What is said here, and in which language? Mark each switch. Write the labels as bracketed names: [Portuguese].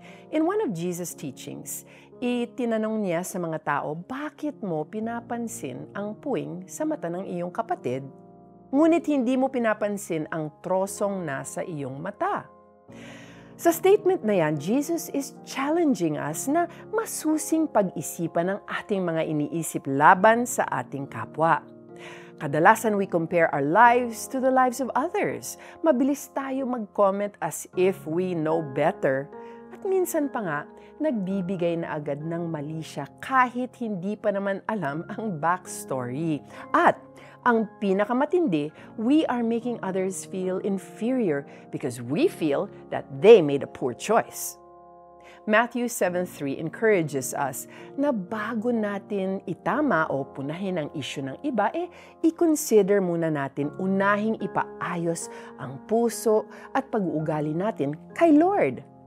[English] In one of Jesus' teachings, [Filipino] itinanong niya sa mga tao, bakit mo pinapansin ang puwing sa mata ng iyong kapatid, ngunit hindi mo pinapansin ang trosong nasa iyong mata? Sa statement na yan, [English] Jesus is challenging us [Filipino] na masusing pag-isipan ang ating mga iniisip laban sa ating kapwa. Kadalasan [English] we compare our lives to the lives of others. [Filipino] Mabilis tayo mag-comment [English] as if we know better. [Filipino] At minsan pa nga, nagbibigay na agad ng mali siya kahit hindi pa naman alam ang backstory. At ang pinakamatindi, [English] we are making others feel inferior because we feel that they made a poor choice. [Filipino] Matthew 7:3 [English] encourages us [Filipino] na bago natin itama o punahin ang issue ng iba, i-consider muna natin unahing ipaayos ang puso at pag-uugali natin kay Lord.